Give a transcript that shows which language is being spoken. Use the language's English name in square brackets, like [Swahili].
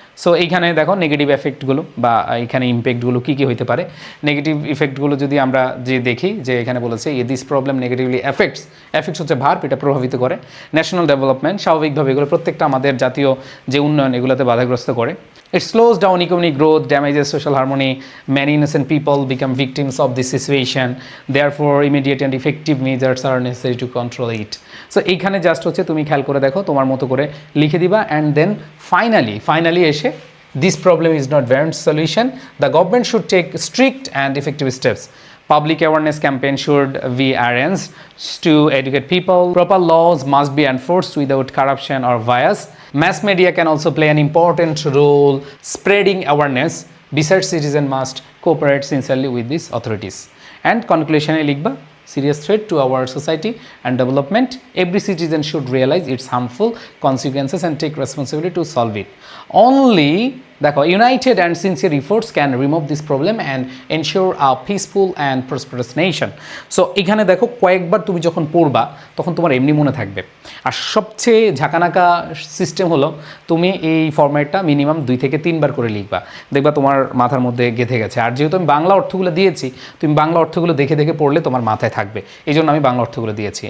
[Bangla] So এইখানে দেখো negative এফেক্টগুলো বা এখানে ইম্প্যাক্টগুলো কী হতে পারে। নেগেটিভ ইফেক্টগুলো যদি আমরা দেখি, যে এখানে বলেছে [English] this problem negatively effects [Bangla] হচ্ছে ভার্ব, এটা প্রভাবিত করে ন্যাশনাল ডেভেলপমেন্ট। স্বাভাবিকভাবে এগুলো প্রত্যেকটা আমাদের জাতীয় যে উন্নয়ন, এগুলোতে বাধাগ্রস্ত করে। [English] It slows down economic growth, damages social harmony. Many innocent people become victims of this situation. Therefore, immediate and effective measures are necessary to control it. [Bangla] So, এইখানে জাস্ট হচ্ছে তুমি খেয়াল করে দেখো, তোমার মতো করে লিখে দিবা, [English] and then finally [Bangla] এসে [English] this problem is not Varun's solution. The government should take strict and effective steps. Public awareness campaign should be arranged to educate people. Proper laws must be enforced without corruption or bias. Mass media can also play an important role spreading awareness. Besides, citizens must cooperate sincerely with these authorities. And conclusion [Bangla] এ লিখবা [English] serious threat to our society and development. Every citizen should realize its harmful consequences and take responsibility to solve it. Only [Bangla] দেখো [English] united and sincere efforts can remove this problem and ensure a peaceful and prosperous nation. [Bangla] So এখানে দেখো কয়েকবার তুমি যখন পড়বা তখন তোমার এমনি মনে থাকবে। আর সবচেয়ে ঝাঁকানাকা সিস্টেম হলো তুমি এই ফরম্যাটটা মিনিমাম 2 থেকে 3 বার করে লিখবা, দেখবা তোমার মাথার মধ্যে গেঁথে গেছে। আর যেহেতু আমি বাংলা অর্থগুলো দিয়েছি, তুমি বাংলা অর্থগুলো দেখে দেখে পড়লে তোমার মাথায় থাকবে, এই জন্য আমি বাংলা অর্থগুলো দিয়েছি।